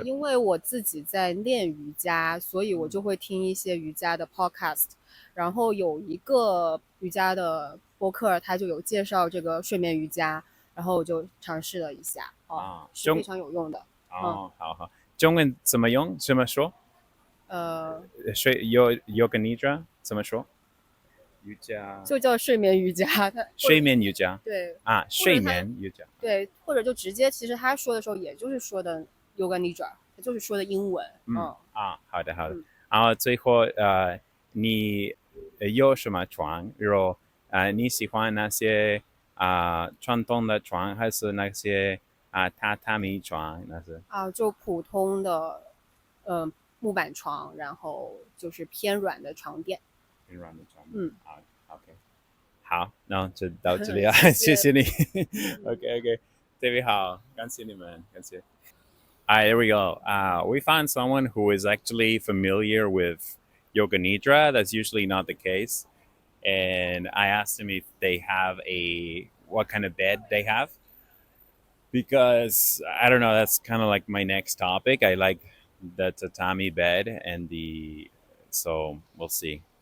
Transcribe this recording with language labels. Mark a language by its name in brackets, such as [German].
[Chinese] 因为我自己在练瑜伽，所以我就会听一些瑜伽的 podcast，然后有一个瑜伽的播客，他就有介绍这个睡眠瑜伽，然后我就尝试了一下，是非常有用的。好，中文怎么用？怎么说？ yoga nidra 怎么说？瑜伽就叫睡眠瑜伽，它睡眠瑜伽对啊，睡或者它眠瑜伽。对，或者就直接，其实他说的时候，也就是说的 yoga nidra，他就是说的英文，好的好的。嗯然后最后你有什么床？然后你喜欢那些传统的床，还是那些榻榻米床？那是就普通的木板床，然后就是偏软的床垫，平软的床嗯，啊？OK，好，那就到这里啊，谢谢谢，谢你。嗯 OK OK，特别好，感谢你们，感谢。 [English] All right, there we go. We found someone who is actually familiar with Yoga Nidra. That's usually not the case. And I asked him if they have what kind of bed they have, because I don't know. That's kind of like my next topic. I like the tatami bed so we'll see.